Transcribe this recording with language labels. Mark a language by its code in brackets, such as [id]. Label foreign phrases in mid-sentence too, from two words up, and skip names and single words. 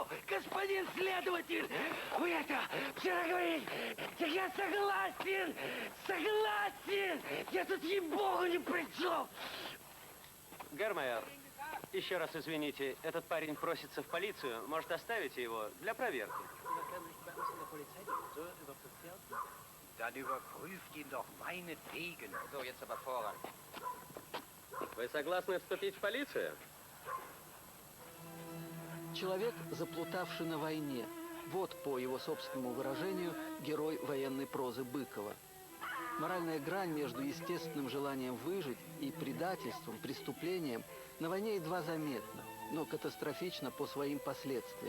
[ru] Господин следователь! Вы это вчера говорили! Я согласен! Согласен! Я тут, ей-богу, ни при чем! Гермайер, еще раз извините, этот парень просится в полицию. Может, оставите его для проверки? [de] Dann überprüft ihn doch meinetwegen. So, jetzt aber voran. [ru] Вы согласны вступить в полицию? Человек, заплутавший на войне. Вот, по его собственному выражению, герой военной прозы Быкова. Моральная грань между естественным желанием выжить и предательством, преступлением на войне едва заметна, но катастрофична по своим последствиям.